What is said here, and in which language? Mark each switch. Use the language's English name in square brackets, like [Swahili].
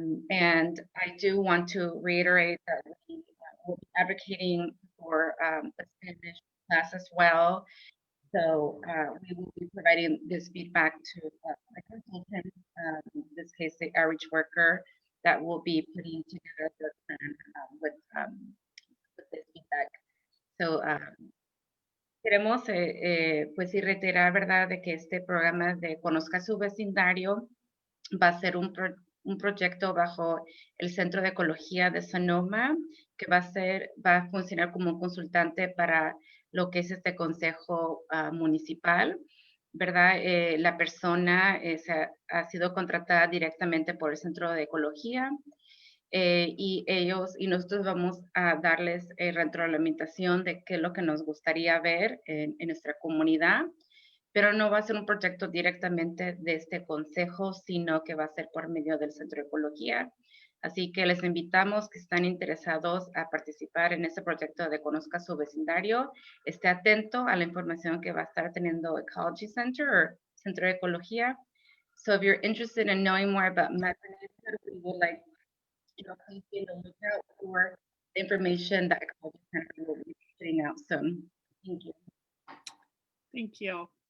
[English] And I do want to reiterate that we will be advocating for the Spanish class as well. So we will be providing this feedback to a consultant, in this case, the outreach worker, that will be putting together the plan with this feedback. [Spanish] So queremos pues sí reiterar, ¿verdad?, de que este programa de Conozca su Vecindario va a ser un proyecto bajo el Centro de Ecología de Sonoma, que va a funcionar como un consultante para lo que es este consejo municipal, ¿verdad? La persona ha sido contratada directamente por el Centro de Ecología, y nosotros vamos a darles retroalimentación de qué es lo que nos gustaría ver en nuestra comunidad, pero no va a ser un proyecto directamente de este consejo, sino que va a ser por medio del Centro de Ecología. Así que les invitamos que están interesados a participar en este proyecto de Conozca su Vecindario. Esté atento a la información que va a estar teniendo Ecology Center o Centro de Ecología. [English] So if you're interested in knowing more about MAC, we would like, please be on the lookout for the information that Ecology Center will be putting out soon. Thank you. Thank you.